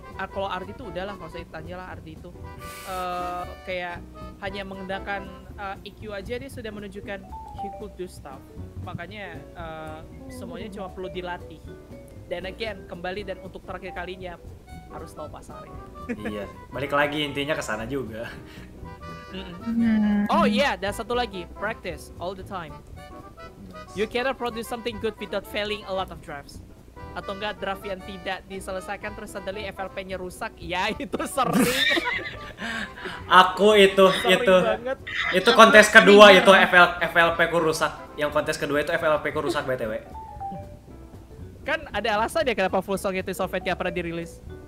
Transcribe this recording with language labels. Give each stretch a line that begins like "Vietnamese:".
Indonesian: Kalau Ardi itu udahlah, nggak usah ditanya lah Ardi itu. Kayak hanya menggunakan EQ aja dia sudah menunjukkan
English: he could do stuff.
Indonesian: Makanya semuanya cuma perlu dilatih. Dan again, kembali dan untuk terakhir kalinya harus tahu pasarnya. Iya, balik lagi intinya ke sana juga.
English: Oh iya, dan satu lagi, practice all the time. You cannot produce something good without failing a lot of drafts.
Indonesian: atau enggak draft yang tidak diselesaikan terus suddenly FLP-nya rusak. Ya itu sering. Aku Sering banget. itu kontes kedua itu FLP ku rusak. Yang kontes kedua itu FLP ku rusak BTW. Kan ada alasan ya kenapa Full Song itu Soviet gak pernah dirilis.